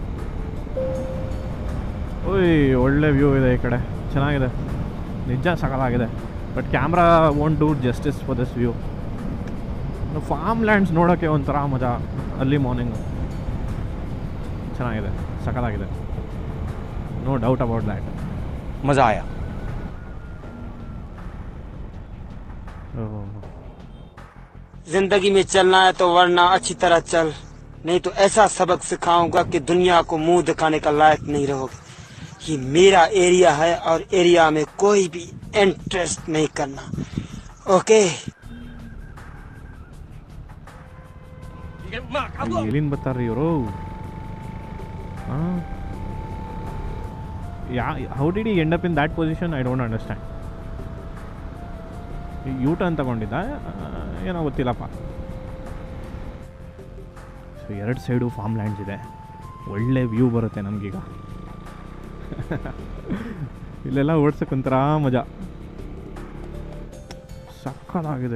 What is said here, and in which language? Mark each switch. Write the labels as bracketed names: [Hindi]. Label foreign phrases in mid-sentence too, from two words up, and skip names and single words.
[Kannada] ಓಯ್, ಒಳ್ಳೆ ವ್ಯೂ ಇದೆ ಈ ಕಡೆ, ಚೆನ್ನಾಗಿದೆ, ನಿಜ ಸಕಲಾಗಿದೆ. [English] But camera won't do justice for this view. Farm lands [Kannada] ನೋಡೋಕ್ಕೆ ಒಂಥರ ಮಜಾ. ಅಲ್ಲಿ ಮಾರ್ನಿಂಗು ಚೆನ್ನಾಗಿದೆ, ಸಕಲಾಗಿದೆ, [English] no doubt about that. [Hindi] मज़ा आया. जिंदगी में चलना है तो वरना अच्छी तरह चल, नहीं तो ऐसा सबक सिखाऊंगा कि दुनिया को मुंह दिखाने का लायक नहीं रहोगे. ये मेरा एरिया है और एरिया में कोई भी इंटरेस्ट नहीं करना. ओके? [Kannada] ಎಲ್ಲಿಂದ ಬರ್ತಾರ್ರಿ ಇವರು? [English] How did he end up in that position? I don't understand. [Kannada] ಯೂ ಟರ್ನ್ ತಗೊಂಡಿದ್ದ ಏನೋ ಗೊತ್ತಿಲ್ಲಪ್ಪ. ಸೊ 2 ಸೈಡು [English] farm lands [Kannada] ಇದೆ, ಒಳ್ಳೆ ವ್ಯೂ ಬರುತ್ತೆ ನಮಗೀಗ. ಇಲ್ಲೆಲ್ಲ ಓಡ್ಸೋಕ್ಕೊಂಥರ ಮಜಾ, ಸಕ್ಕತ್ತಾಗಿದೆ.